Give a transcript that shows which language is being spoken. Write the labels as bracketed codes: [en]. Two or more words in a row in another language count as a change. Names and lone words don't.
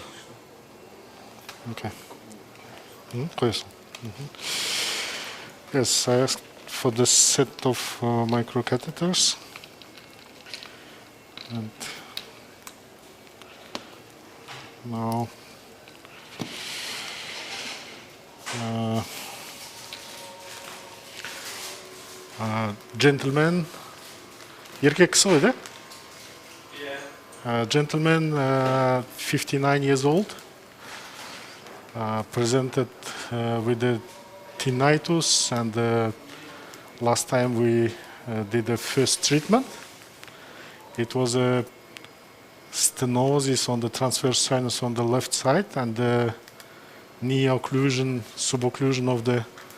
[en] Okay. Yes, I asked for the set of micro catheters, and now gentleman, [kk] еркек кісі ғой, да? [en] Gentleman, 59 years old, presented with the tinnitus, and last time we did the first treatment. It was a stenosis on the transverse sinus on the left side, and the knee occlusion, subocclusion of the